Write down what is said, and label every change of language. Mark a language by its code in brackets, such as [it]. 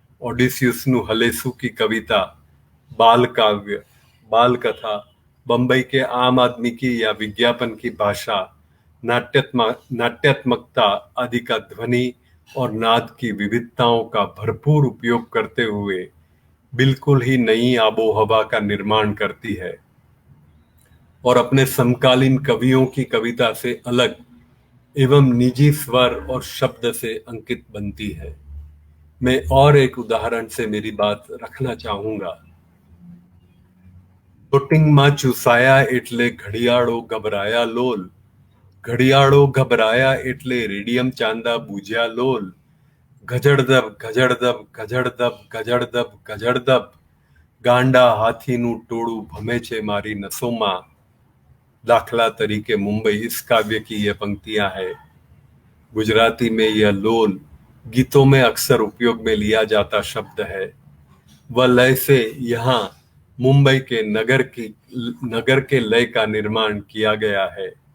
[hi] ओडिसियसनु हलेसु की कविता बाल काव्य, बाल कथा, बंबई के आम आदमी की या विज्ञापन की भाषा, नाट्यात्मकता आदि का ध्वनि और नाद की विविधताओं का भरपूर उपयोग करते हुए बिल्कुल ही नई आबोहवा का निर्माण करती है और अपने समकालीन कवियों की कविता से अलग एवं निजी स्वर और शब्द से अंकित बनती है। मैं और एक उदाहरण से मेरी बात रखना चाहूंगा। [gu] बोटिंगમાં ચૂસાયા એટલે ઘડિયાળો ગભરાયા લોલ, ઘડિયાળો ઘબરાયા એટલે રેડિયમ ચાંદા બુજ્યા લોલ, ગજડદબ ગજડદબ ગજડદબ ગજડદબ ગજડદબ, ગાંડા હાથીનું ટોળું ભમે છે મારી નસોમાં। दाखला तरीके [hi] मुंबई इस काव्य की यह पंक्तियां है। गुजराती में यह लोल गीतों में अक्सर उपयोग में लिया जाता शब्द है। वह लय से यहाँ मुंबई के नगर के लय का निर्माण किया गया है।